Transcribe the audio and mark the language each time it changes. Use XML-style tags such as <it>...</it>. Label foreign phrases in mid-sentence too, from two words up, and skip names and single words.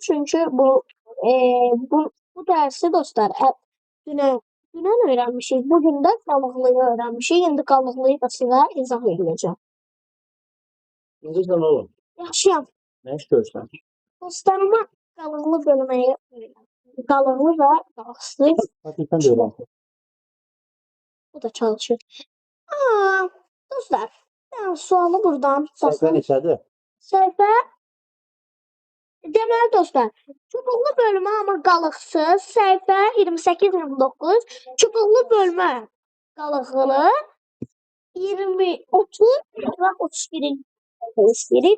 <az>Çünkü bu dersi dostlar dünən öğrenmişik. Bugün de qalıqlıyı öğrenmişik. İndi qalıqlıyı da sizə izah edəcəm. Necəsən oğlum? Yaxşıyam. Nə iş görürsən? Dostlarıma qalıqlı bölməyi öyrəndim. Qalıqlı və qalıqsız.</az> <tr>Hakikaten de öyle.</tr> <az>Bu da çalışır. Dostlar Yani sualı buradan. Səhifə neçədir? Səhifə deməli dostlar, çubuqlu bölmə amma qalıqsız. Səhifə 28-29. Çubuqlu bölmə qalıqlı 20, 30 və 31-in istəyirik.</az>